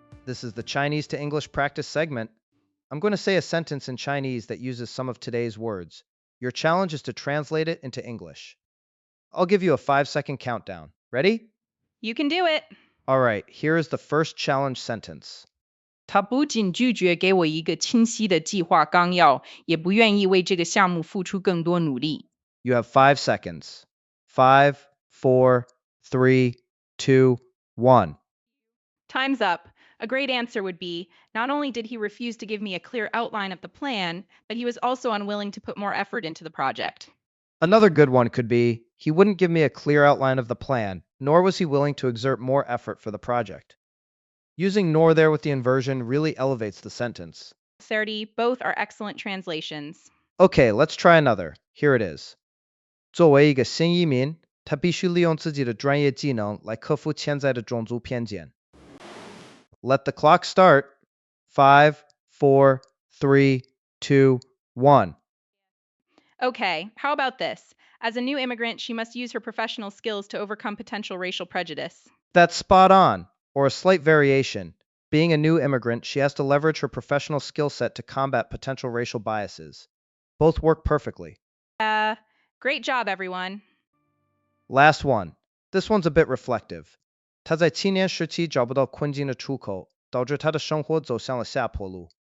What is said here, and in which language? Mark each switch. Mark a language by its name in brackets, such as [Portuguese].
[English] This is the Chinese to English practice segment. I'm going to say a sentence in Chinese that uses some of today's words. Your challenge is to translate it into English. I'll give you a 5-second countdown. Ready? You can do it. All right, here is the first challenge sentence. [Chinese] 他不仅拒绝给我一个清晰的计划纲要，也不愿意为这个项目付出更多努力。 [English] You have 5 seconds. 5, 4, 3, 2, 1. Time's up. A great answer would be, not only did he refuse to give me a clear outline of the plan, but he was also unwilling to put more effort into the project. Another good one could be, he wouldn't give me a clear outline of the plan, nor was he willing to exert more effort for the project. Using nor there with the inversion really elevates the sentence. 30, both are excellent translations. Okay, let's try another. Here it is. [Chinese] 作为一个新移民，他必须利用自己的专业技能来克服潜在的种族偏见。 [English] Let the clock start. 5, 4, 3, 2, 1. Okay, how about this? As a new immigrant, she must use her professional skills to overcome potential racial prejudice. That's spot on, or a slight variation. Being a new immigrant, she has to leverage her professional skill set to combat potential racial biases. Both work perfectly. Great job, everyone. Last one. This one's a bit reflective. [Chinese] 他在青年时期找不到困境的出口，导致他的生活走向了下坡路。